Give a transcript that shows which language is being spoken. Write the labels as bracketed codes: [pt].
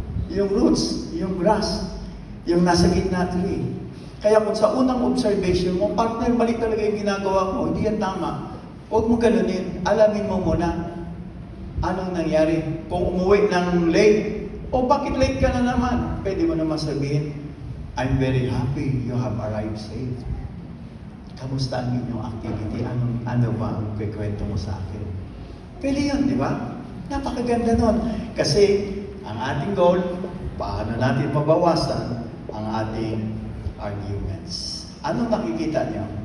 [tl] Yung roots, yung grass, yung nasa gitna tree. Kaya kung sa unang observation mo, partner, mali talaga yung ginagawa mo, hindi yan tama. Huwag mo ganunin. Alamin mo muna anong nangyari. Kung umuwi ng late, bakit late ka na naman? Pwede mo naman sabihin, [en] I'm very happy you have arrived safe. [tl] Kamusta ang inyong activity? Ano ba ang kwento mo sa akin? Pwede yun, di ba? Napakaganda nun. Kasi ang ating goal, paano natin mabawasan ang ating arguments. Ano nakikita niyo?